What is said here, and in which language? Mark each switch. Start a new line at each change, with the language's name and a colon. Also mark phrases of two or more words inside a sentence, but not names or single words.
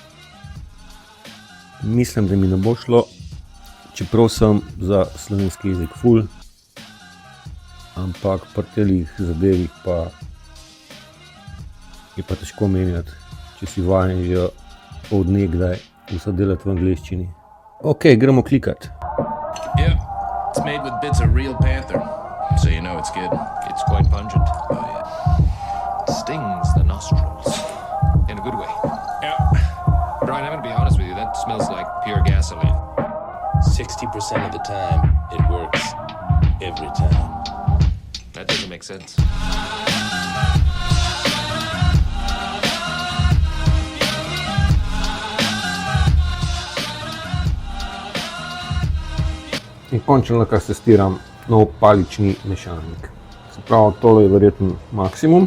Slovenian: Mislim, da mi ne bo šlo, čeprav sem za slovenski jezik ful, ampak pri telih zadevih pa je pa težko menjati, če si vajen že od nekdaj vse delati v angleščini. Ok, gremo klikati.
English: Yeah, it's made with bits of real panther, so you know it's good. It's quite pungent. Oh yeah. It stings the nostrils in a good way. Yeah. Brian, I'm gonna be honest with you, that smells like pure gasoline. 60% of the time, it works. Every time. That doesn't make sense.
Slovenian: In končno lahko testiram nov palični mešalnik. Se pravi, tole je verjetno maksimum.